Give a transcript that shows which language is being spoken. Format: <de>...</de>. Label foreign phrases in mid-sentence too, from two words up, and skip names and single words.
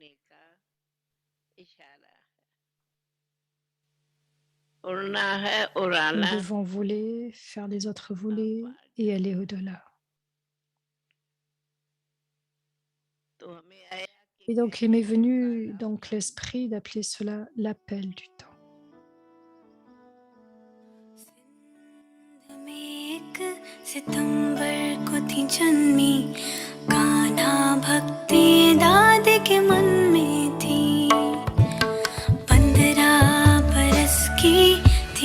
<fr>Nous devons voler, faire les autres voler et aller au-delà. Et donc, il m'est venu donc l'esprit d'appeler cela l'appel du temps.</fr> <hi>सितंबर को थी जन्मी कान्हा भक्ति दादी के मन में थी 15 बरस की थी</hi>